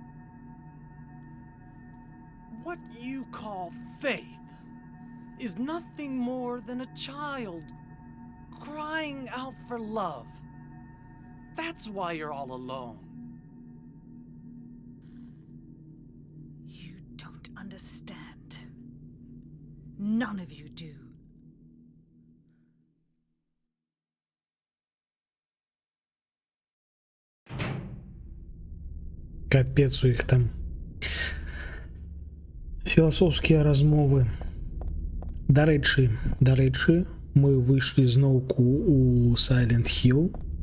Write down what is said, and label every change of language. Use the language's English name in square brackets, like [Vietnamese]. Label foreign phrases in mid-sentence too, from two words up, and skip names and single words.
[English] What you call faith is nothing more than a child crying out for love. That's why you're all alone. You don't understand. None of you do. [Belarusian] Капец у іх там. Філасофскія размовы. Дарэчы, мы выйшлі зноўку у Silent Hill.